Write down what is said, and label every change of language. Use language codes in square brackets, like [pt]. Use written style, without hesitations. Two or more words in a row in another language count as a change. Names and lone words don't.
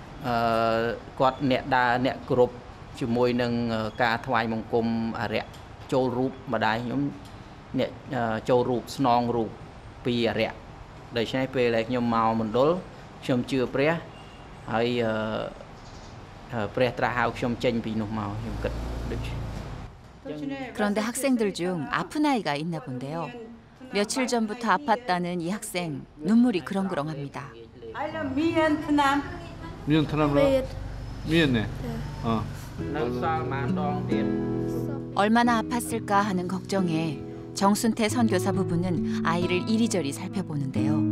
[km] គាត់អ្នកដើរអ្នកគ្រប់ជាមួយនឹងការថ្វាយបង្គំអរិយជចូលរូបម្ដាយខ្ញុំអ្នកចូលរូបស្នងរូបពីអរិយដូច្នេះពេលដែលខ្ញុំមកមណ្ឌលខ្ញុំជឿព្រះហើយព្រះត្រាស់ហៅខ្ញុំចេញពីនោះមកខ្ញុំគិតដូច [ko] 그런데 학생들 중 아픈 아이가 있나 본데요. 며칠 전부터 아팠다는 이 학생 눈물이 그렁그렁합니다. 미연 트남로 미연네. 얼마나 아팠을까 하는 걱정에 정순태 선교사 부부는 아이를 이리저리 살펴보는데요.